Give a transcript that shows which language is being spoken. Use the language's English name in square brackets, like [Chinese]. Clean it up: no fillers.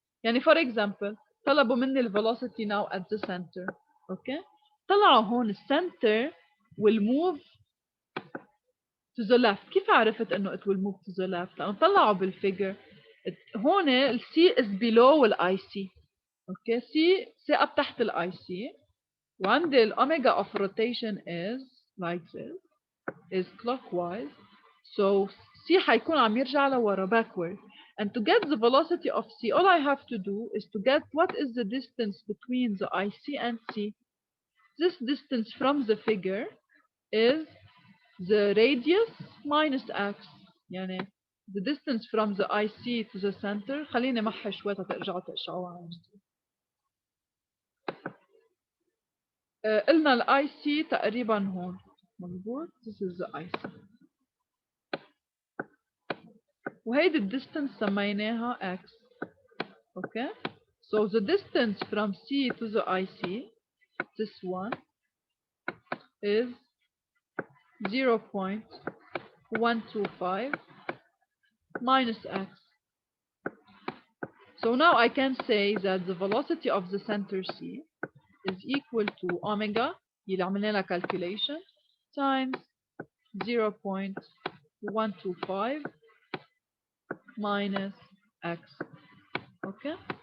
[English] يعني for example, طلبوا مني the velocity now at the center. Okay? طلعوا هون الcenter will move to the left. [Arabic] كيف عرفت انه it will move to the left؟ لأنه طلعوا بالفيجر. [English] هون ال C is below ال IC. Okay? [Arabic] C ثاقب تحت ال IC. [English] وعندي ال omega of rotation is like this, is clockwise. [Arabic] So C حيكون عم يرجع لورا backward. [English] And to get the velocity of C, all I have to do is to get what is the distance between the IC and C. This distance from the figure is the radius minus X. يعني the distance from the IC to the center. [Arabic] خليني محي شوي ترجعوا تقشعوها. قلنا ال IC تقريبا هون. [English] مظبوط. This is the IC. [Arabic] وهيدي الديستنس سميناها X. [English] Okay? So the distance from C to the IC, this one, is 0.125 minus X. So now I can say that the velocity of the center C is equal to omega, اللي عملنا لها calculation, times 0.125 minus X. Okay?